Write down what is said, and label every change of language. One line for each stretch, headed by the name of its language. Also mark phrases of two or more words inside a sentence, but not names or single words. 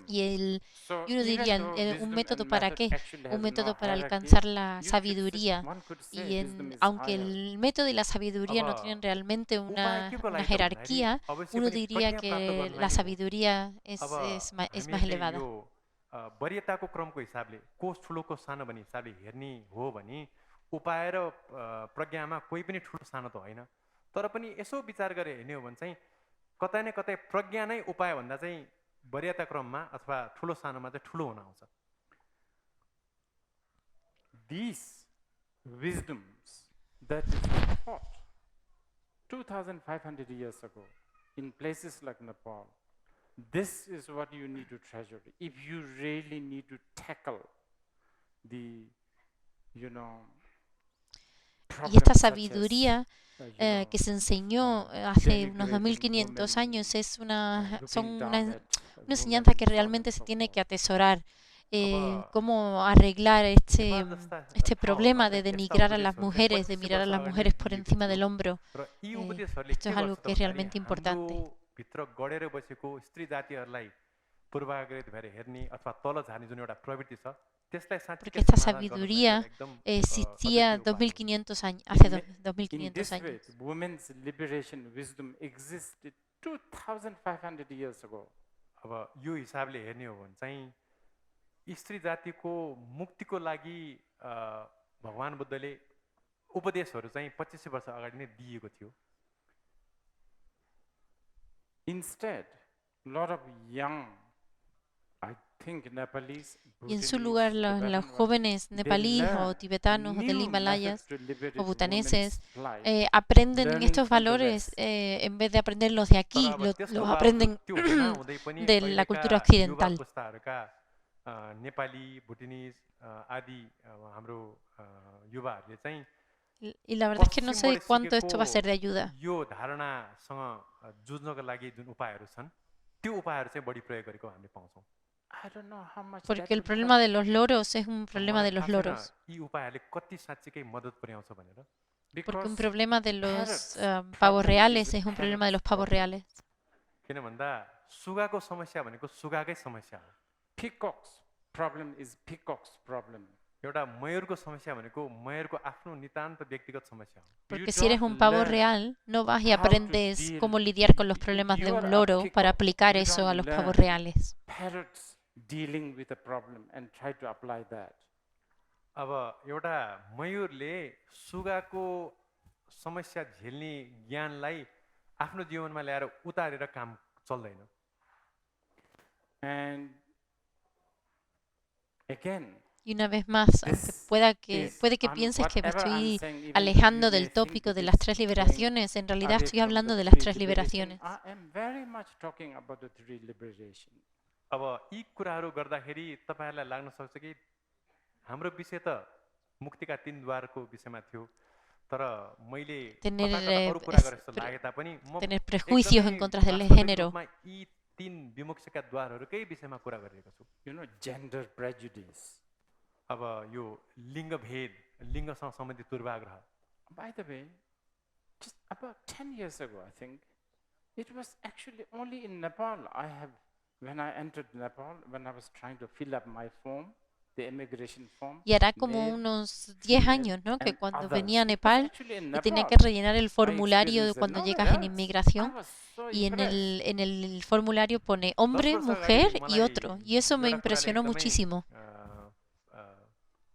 Spanish: Y uno
English: Even
Spanish: diría,
English: though
Spanish: un
English: wisdom
Spanish: método
English: and
Spanish: para
English: method
Spanish: qué?
English: actually
Spanish: Un
English: has
Spanish: método
English: no
Spanish: para
English: hierarchy,
Spanish: alcanzar la
English: you could
Spanish: sabiduría.
English: one could say
Spanish: Y
English: wisdom is
Spanish: aunque
English: higher.
Spanish: el método y la sabiduría no
Nepali: अब
Spanish: tienen realmente
Nepali: उपाय के को
Spanish: una
Nepali: लागि त भन्दाखेरि
Spanish: jerarquía,
Nepali: अवश्य
Spanish: uno
Nepali: पनि
Spanish: diría
Nepali: प्रज्ञा प्राप्त
Spanish: que
Nepali: गर्नलाई
Spanish: la
Nepali: नै हो
Spanish: sabiduría
Nepali: अब
Spanish: es más
Nepali: हामीहरूले
Spanish: elevada.
Nepali: यो वरीयताको क्रमको हिसाबले को ठुलो को सानो भन्ने हिसाबले हेर्ने हो भने उपाय र प्रज्ञामा कोही पनि ठुलो सानो त होइन तर पनि यसो विचार गरेर हेर्ने हो भने चाहिँ कतै न कतै प्रज्ञा नै उपाय भन्दा चाहिँ वरीयता क्रममा अथवा ठुलो सानोमा चाहिँ ठुलो हुन आउँछ
English: These wisdoms that is taught 2,500 years ago in places like Nepal, this is what you need to treasure. If you really need to tackle the, you know,
Spanish: Y esta
English: problems such as,
Spanish: sabiduría que se enseñó hace unos 2500 años es una enseñanza que realmente se tiene que atesorar. Cómo arreglar este problema de denigrar a las mujeres, de mirar a las mujeres por encima del hombro. Esto es algo que es realmente importante.
Nepali: भित्र गडेर बसेको स्त्री जातिहरूलाई पूर्वाग्रहित भएर हेर्ने अथवा तल झार्ने जुन एउटा प्रवृत्ति छ त्यसलाई साँच्चै
Spanish: Porque esta sabiduría existía 2500 años, hace 2500 años.
English: In this way, women's liberation wisdom existed 2,500 years ago.
Nepali: अब यो हिसाबले हेर्ने हो भने चाहिँ स्त्री जातिको मुक्तिको लागि भगवान बुद्धले उपदेशहरू चाहिँ 2500 वर्ष अगाडि नै दिएको थियो
English: Instead, a lot of young, I think Nepalese,
Spanish: y en su lugar los jóvenes nepalíes o tibetanos o del Himalayas o butaneses aprenden estos valores en vez de aprenderlos de aquí, los aprenden de la cultura occidental.
Nepali: नेपाली भुटानिज आदि हाम्रो युवाहरूले चाहिँ
Spanish: Y la verdad es que no sé cuánto esto va a ser de ayuda.
Nepali: यो धारणासँग जुझ्नको लागि जुन उपायहरू छन् त्यो उपायहरू चाहिँ बढी प्रयोग गरेको हामीले पाउँछौँ
Spanish: Porque el problema de los loros es un problema de los loros.
Nepali: यी उपायहरूले कति साँच्चीकै मद्दत पुर्याउँछ भनेर
Spanish: Porque un problema de los pavos reales es un problema de los pavos reales.
Nepali: किन भन्दा सुगाको समस्या भनेको सुगाकै समस्या हो
English: Peacock's problem is peacock's problem.
Nepali: एउटा मयूरको समस्या भनेको मयूरको आफ्नो नितान्त व्यक्तिगत समस्या हो
Spanish: Porque si eres un pavo real, no vas y aprendes cómo lidiar con los problemas de un loro para aplicar eso a los pavos reales.
English: Parrots dealing with a problem and try to apply that.
Nepali: अब एउटा मयूरले सुगाको समस्या झेल्ने ज्ञानलाई आफ्नो जीवनमा ल्याएर उतारेर काम चल्दैन
English: And again,
Spanish: Y una vez más, aunque puede que pienses que me estoy alejando del tópico de las tres liberaciones, en realidad estoy hablando de las tres liberaciones.
Nepali: अब यी कुराहरू गर्दाखेरि तपाईहरुलाई लाग्न सक्छ कि हाम्रो विषय त मुक्तिका तीन द्वारको विषयमा थियो तर मैले अरू कुरा गरे जस्तो लागे तापनि म
Spanish: tener prejuicios en contra del género.
Nepali: यी तीन विमुक्तिका द्वारहरूकै विषयमा कुरा गरिरहेको छु
English: You know, gender prejudice.
Nepali: अब यो लिङ्ग भेद लिङ्गसँग सम्बन्धित पूर्वाग्रह
English: By the way, just about 10 years ago, I think, it was actually only in Nepal when I entered Nepal, when I was trying to fill up my form, the immigration form.
Spanish: Y hará como unos 10 años, ¿no? Que cuando venía a Nepal y tenía que rellenar el formulario cuando llegas en inmigración y en el formulario pone hombre, mujer y otro. Y eso me impresionó muchísimo.